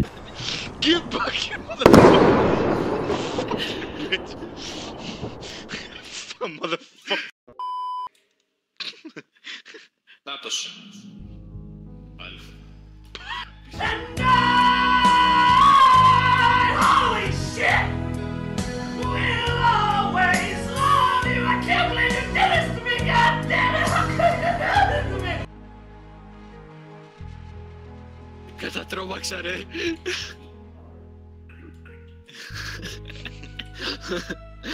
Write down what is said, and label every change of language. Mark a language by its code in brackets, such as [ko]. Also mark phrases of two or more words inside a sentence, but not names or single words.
[en] Get back here, motherfucker! Motherfucker. [el] Νάτος. Αλφα. [en] Holy shit! We'll always love you! I can't believe you did this to me! God damn it! How could you do this to me? [el] Κατατρώμαξα ρε.